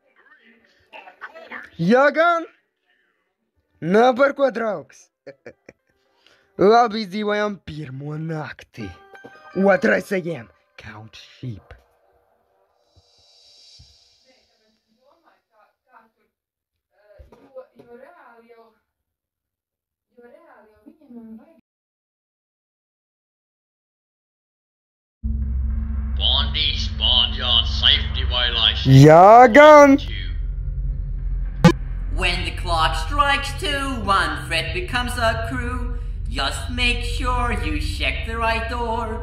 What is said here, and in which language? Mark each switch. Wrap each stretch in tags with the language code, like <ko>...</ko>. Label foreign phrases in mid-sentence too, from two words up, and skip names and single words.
<lv>Jā gan! Nav par ko, draugs! Labi izdzīvojām 1. nakti. 2. ejam,</lv> <en>count sheep. Bondi Barnyard safety violation.</en> <lv>Jā gan!</lv> <en>When the clock strikes 2, one threat becomes a crew. Just make sure you check the right door.</en>